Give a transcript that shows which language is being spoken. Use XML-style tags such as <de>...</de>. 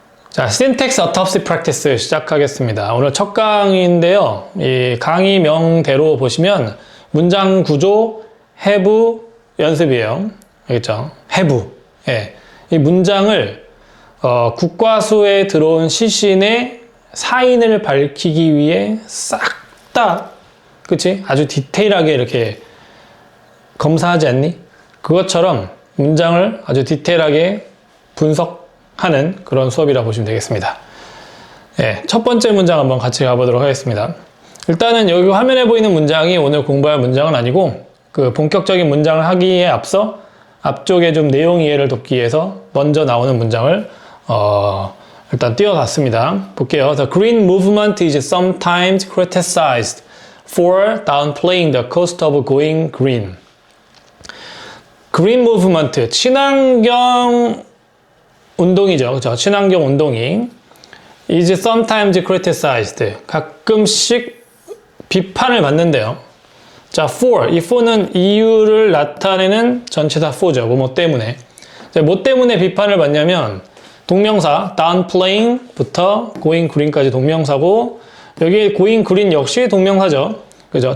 <ko>자, Syntax Autopsy Practice 시작하겠습니다. 오늘 첫 강의인데요. 이 강의명대로 보시면 문장 구조, have 연습이에요. 알겠죠? have. 예. 이 문장을 국과수에 들어온 시신의 사인을 밝히기 위해 싹 다, 그치? 아주 디테일하게 이렇게 검사하지 않니? 그것처럼 문장을 아주 디테일하게 분석하는 그런 수업이라고 보시면 되겠습니다. 예, 첫 번째 문장 한번 같이 가보도록 하겠습니다. 일단은 여기 화면에 보이는 문장이 오늘 공부할 문장은 아니고 그 본격적인 문장을 하기에 앞서 앞쪽에 좀 내용 이해를 돕기 위해서 먼저 나오는 문장을 일단 띄워놨습니다. 볼게요.</ko> <en>The green movement is sometimes criticized for downplaying the cost of going green.</en> <ko>green movement, 친환경 운동이죠. 그렇죠? 친환경 운동이</ko> <en>is sometimes criticized.</en> <ko>가끔씩 비판을 받는데요. 자, for. 이 for는 이유를 나타내는 전치사 for죠. 뭐 때문에. 자, 뭐 때문에 비판을 받냐면 동명사 downplaying부터 going green까지 동명사고 여기 going green 역시 동명사죠. 그죠?</ko>